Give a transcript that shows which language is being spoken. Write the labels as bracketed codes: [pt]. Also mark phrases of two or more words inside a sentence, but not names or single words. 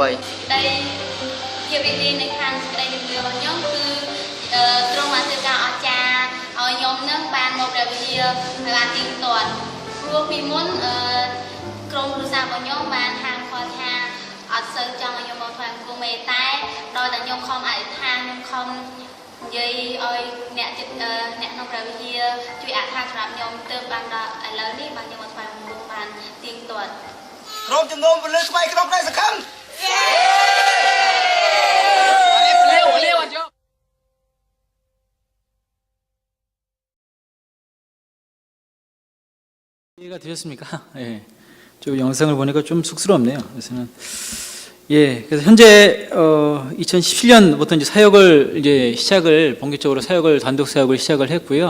[km] ដែលភាពរីករាយនៅខាងសេចក្តីជំនឿរបស់ខ្ញុំគឺទ្រង់បានធ្វើការអស្ចារ្យឲ្យខ្ញុំនឹងបានមកព្រះវិហារហើយបានទៀងទាត់ព្រោះពីមុនក្រុមគ្រួសាររបស់ខ្ញុំបានហាមឃាត់ថាអត់សូវចង់ឲ្យខ្ញុំមកថ្វាយបង្គំទេតែដោយតែខ្ញុំខំអធិដ្ឋានខ្ញុំខំនិយាយឲ្យអ្នកក្នុងព្រះវិហារជួយអធិដ្ឋានសម្រាប់ខ្ញុំទើបបានដល់ឥឡូវនេះបានខ្ញុំមកថ្វាយបង្គំបានទៀងទាត់ ក្រុមជំនុំពលិស្បៃក្រុមផ្នែកសង្ឃឹម [ko] 이해가 되셨습니까? 예. 좀 영상을 보니까 좀 쑥스럽네요. 그래서 현재 2017년부터 이제 사역을 본격적으로 단독 사역을 시작을 했고요.